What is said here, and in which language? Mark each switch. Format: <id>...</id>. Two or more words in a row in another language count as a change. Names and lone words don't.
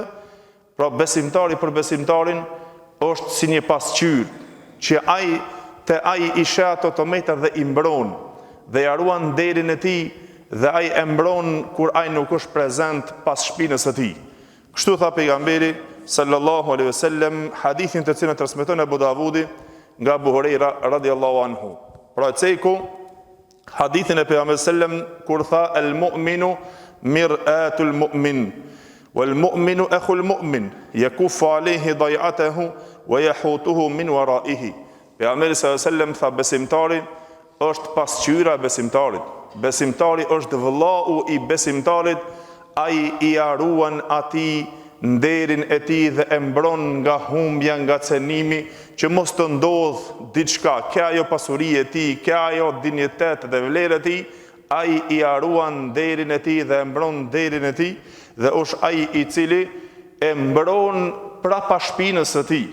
<sq>Pra besimtari për besimtarin është si një pasqyrë, që ai i sheh ato të metat dhe i mbron, dhe ja ruan nderin e tij, dhe ai e mbron kur ai nuk është prezent pas shpinës së tij. Kështu tha pejgamberi</sq> <ar>صلى الله عليه وسلم,</ar> <sq>hadithin të cilën transmeton Abu Davudi nga Abu Huraira</sq> <ar>رضي الله عنه.</ar> <sq>Pra ceku hadithin e pejgamberit sallam kur tha</sq> <ar>المؤمن مرآة المؤمن والمؤمن أخو المؤمن يكف عليه ضيعته ويحوطه من ورائه.</ar> <sq>Pejgamberi</sq> <ar>صلى الله عليه وسلم</ar> <sq>tha besimtari është pasqyra e besimtarit. Besimtari është vëllau i besimtarit, ai i ruan atij nderin e tij dhe e mbron nga humbja, nga cenimi, që mos të ndodh diçka, ka ajo pasuri e tij, ka ajo dinjitet dhe vlerë e tij, ai i ruan nderin e tij dhe e mbron nderin e tij, dhe është ai i cili e mbron prapa shpinës së tij.</sq>